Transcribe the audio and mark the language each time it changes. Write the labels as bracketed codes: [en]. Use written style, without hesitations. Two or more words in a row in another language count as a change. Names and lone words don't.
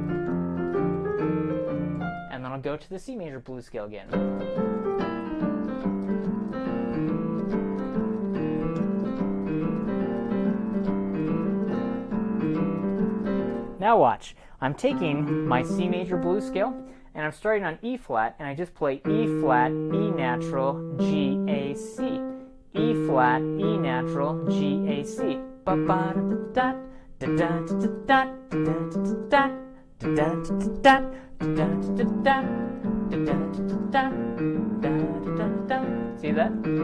[en] And then I'll go to the C major blues scale again. Now watch. I'm taking my C major blues scale and I'm starting on E flat, and I just play E flat, E natural, G, A, C. E flat, E natural, G, A, C. Ba ba da da da da da da da da da da. See that?